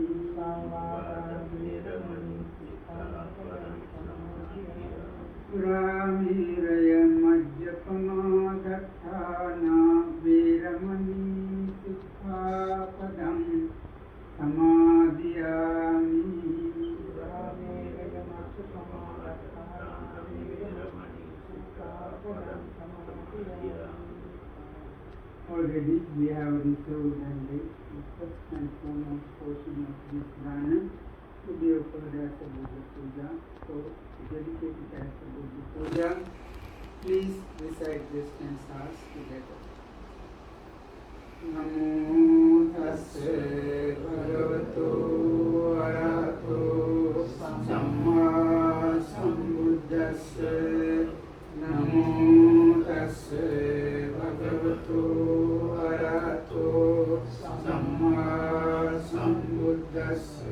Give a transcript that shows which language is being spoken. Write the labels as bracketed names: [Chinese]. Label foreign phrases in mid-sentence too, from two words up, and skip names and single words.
[Pali] Suramiraya majjapamādhatthāna vīramani sikkhapadam samādhiyāmi. [English] Already we have received the first and foremost portion of this Dana to be offered as a [Pali] Buddha Puja. [English] So, dedicate it as a [Pali] Buddha Puja. [English] Please recite this stanzas together. [Pali] Namo tassa bhagavato arahato samma sambuddhassa. Namo tassa bhagavato arahato samma sambuddhassa.